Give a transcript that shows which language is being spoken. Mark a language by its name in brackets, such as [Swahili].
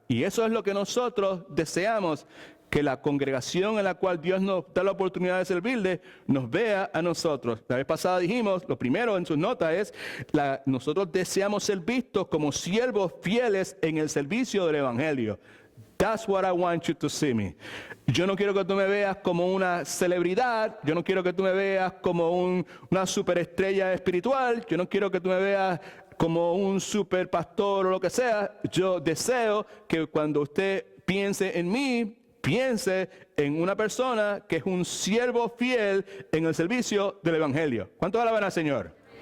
[Spanish] Y eso es lo que nosotros deseamos, que la congregación en la cual Dios nos da la oportunidad de servirle, nos vea a nosotros. La vez pasada dijimos, lo primero en sus notas es, nosotros deseamos ser vistos como siervos fieles en el servicio del Evangelio. [English] That's what I want you to see me. [Spanish] Yo no quiero que tú me veas como una celebridad, yo no quiero que tú me veas como una superestrella espiritual, yo no quiero que tú me veas como un super pastor o lo que sea. Yo deseo que cuando usted piense en mí, piense en una persona que es un siervo fiel en el servicio del Evangelio. ¿Cuánto alaban al Señor?